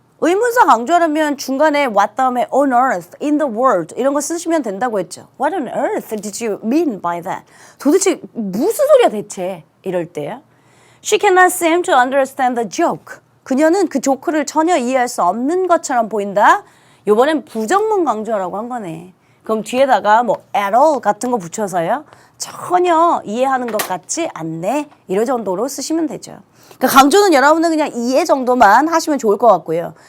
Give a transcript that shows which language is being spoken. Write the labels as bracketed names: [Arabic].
[Korean] 의문사 강조하려면 중간에 what 다음에 [English] on earth, in the world [Korean] 이런 거 쓰시면 된다고 했죠. [English] What on earth did you mean by that? [Korean] 도대체 무슨 소리야 대체? 이럴 때요. [English] She cannot seem to understand the joke. [Korean] 그녀는 그 조크를 전혀 이해할 수 없는 것처럼 보인다. 요번엔 부정문 강조하라고 한 거네. 그럼 뒤에다가 뭐 [English] at all [Korean] 같은 거 붙여서요. 전혀 이해하는 것 같지 않네. 이런 정도로 쓰시면 되죠. 그러니까 강조는 여러분은 그냥 이해 정도만 하시면 좋을 것 같고요.